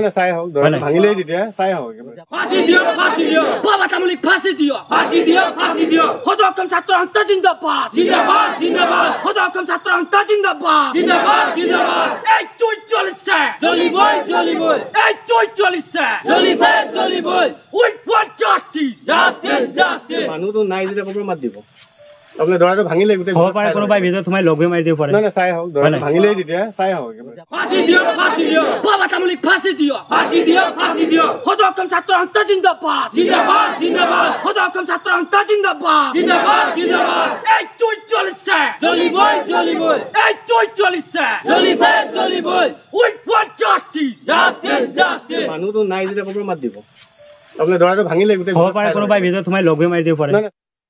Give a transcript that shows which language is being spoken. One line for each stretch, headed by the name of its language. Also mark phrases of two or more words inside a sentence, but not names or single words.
Assamese: না চাই হওক দৰাটো ভাঙিলে তেতিয়া চাই হওক ফাঁসি দিও বাবা তামুলী ফাঁসি দিও হদকম ছাত্র হত্যা জিন্দাবাদ হদকম ছাত্র হত্যা জিন্দাবাদ এই তুই চলিছে জলিবই এই তুই চলিছে
English: we want justice
Assamese: মানুহ নাই যেতিয়া খবৰ মাত দিব আপুনি দৰাটো ভাঙিলে গোটেই হ'ব পাৰে কোনোবাই ভিতৰত সোমাই লগ মাৰি দিব পাৰে নাই নাই চাই আহক দৰাটো ভাঙিলেই তেতিয়া চাই আহক ফাঁসি দিও বাবা তামুলিক ফাঁসি দিও সদৌ অসম ছাত্ৰ সন্থা জিন্দাবাদ জিন্দাবাদ সদৌ অসম ছাত্ৰ সন্থা জিন্দাবাদ এই তুই চলিছে জ্বলিবই এই তুই চলিছে
English: we want justice
Assamese: মানুহটো নাই যেতিয়া ক'ব মাত দিব আপুনি দৰাটো ভাঙিলে গোটেই হ'ব পাৰে কোনোবাই ভিতৰত সোমাই লগ মাৰি দিব পাৰে নাই নাই